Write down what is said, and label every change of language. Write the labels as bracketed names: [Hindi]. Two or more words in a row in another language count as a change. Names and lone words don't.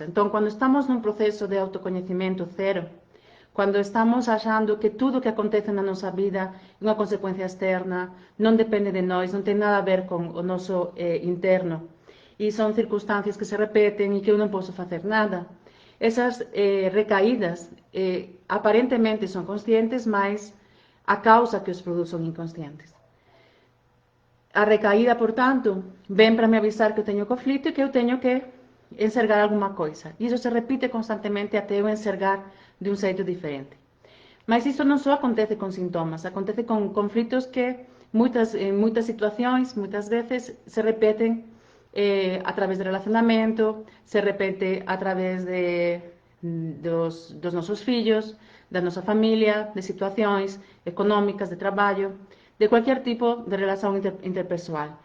[Galician] Entón, cando estamos nun proceso de autocoñecimento cero, cando estamos [Portuguese] achando que tudo que acontece [Galician] na nosa vida é unha consecuencia externa, non depende de nós, non ten nada a ver con o noso interno, e son circunstancias que se repeten e que eu non posso facer nada. Esas recaídas aparentemente son conscientes, mas a causa que os produz son inconscientes. A recaída, portanto, ven para me avisar que eu teño conflito e que eu teño que enxergar alguma coisa. E iso se repite constantemente até eu enxergar de un xeito diferente. [Portuguese] Mas isso não só acontece com sintomas, acontece com conflitos que em muitas situações, muitas vezes, se repetem através do relacionamento, se repete através dos nossos filhos, da nossa família, de situações econômicas, de trabalho, de qualquer tipo de relação interpessoal.